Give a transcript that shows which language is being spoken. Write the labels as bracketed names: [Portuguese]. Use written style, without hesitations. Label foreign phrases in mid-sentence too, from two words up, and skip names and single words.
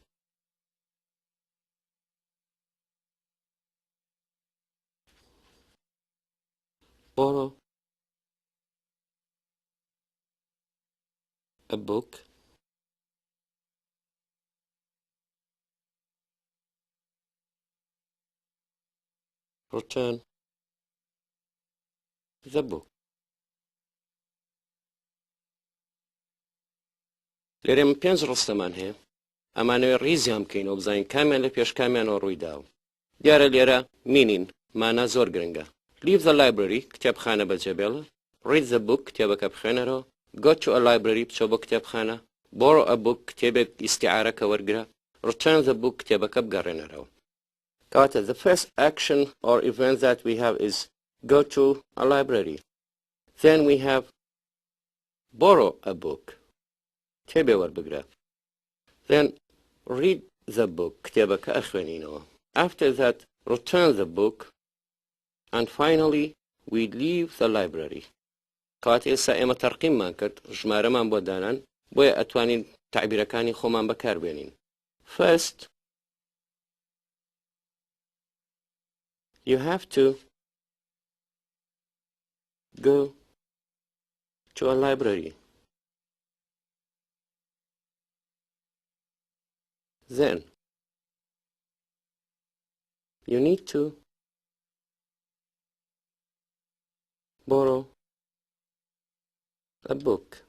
[English] Borrow a book. Return the book. [Central Kurdish] لێرێ من 5 ڕستەمان هەیە ئەمانەوێ ڕیزیان بکەینەوە بزانین کامیان لە پێش کامیانەوە ڕوویداوە دیارە لێرە مینین مانا زۆر گرنگە [English] Leave the library [Central Kurdish] کتێبخانە بەجێبێڵە [English] Read the book [Central Kurdish] کتێبەکە بخوێنەرەوە [English] Go to a library [Central Kurdish] بچۆ بۆ کتێبخانە [English] Borrow a book [Central Kurdish] کتێبێک ئیستیعارەکە وەرگرە [English] Return the book [Central Kurdish] کتێبەکە بگەڕێنەرەوە کەواتە [English] the first action or event that we have is go to a library then we have borrow a book [Central Kurdish] کتێبێ وەربگرە [English] then read the book [Central Kurdish] کتێبەکە ئەخوێنینەوە [English] after that return the book and finally we leave the library [Central Kurdish] کەواتە ئێستا ئێمە تەرقیممان کرد ژمارەمان بۆ دانان بۆیە ئەتوانین تعبیرەکانی خۆمان بەکاربێنین [English] first you have to go to a library then you need to borrow a book.